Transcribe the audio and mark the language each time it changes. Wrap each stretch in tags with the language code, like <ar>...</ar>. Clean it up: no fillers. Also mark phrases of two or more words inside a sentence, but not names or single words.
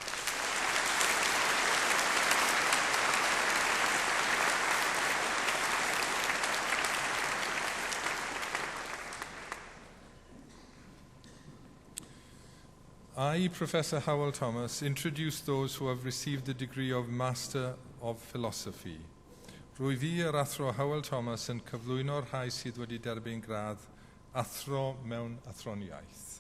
<en>I, Professor Howell Thomas, introduce those who have received the degree of Master of Philosophy.</en> <cy>Rwy fi yr athro Howell Thomas yn cyflwyno'r rhai sydd wedi derbyn gradd athro mewn athroniaeth.</cy>